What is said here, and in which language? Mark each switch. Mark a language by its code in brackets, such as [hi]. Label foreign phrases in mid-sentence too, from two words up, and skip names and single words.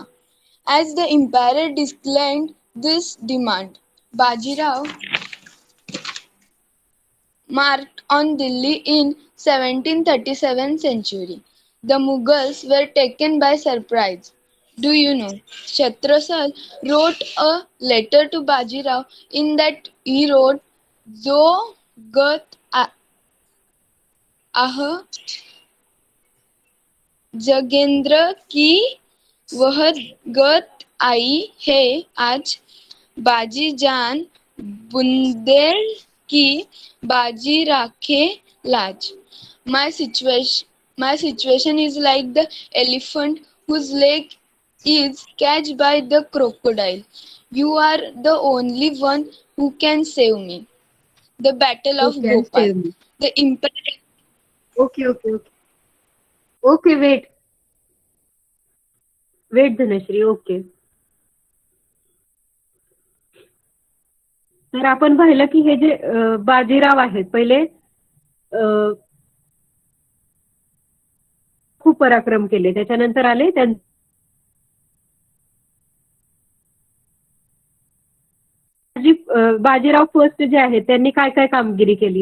[en] As the emperor declined this demand, Bajirao marched on Delhi in 1737 century. The Mughals were taken by surprise. Do you know? Chhatrasal wrote a letter to Bajirao in that he wrote, [hi] "जो गत आह जगेंद्र की वह गत आई है आज, बाजी जान बुंदेल की बाजी राखे लाज." [en] My situation is like the elephant whose leg is catched by the crocodile. You are the only one who can save me. The Battle of Bhopal. The Emperor. OK wait धनश्री. [mr] ओके, तर आपण पाहिलं की हे जे बाजीराव आहेत पहिले खूप पराक्रम केले, त्याच्यानंतर आले बाजीराव फर्स्ट जे आहेत त्यांनी काय काय कामगिरी केली.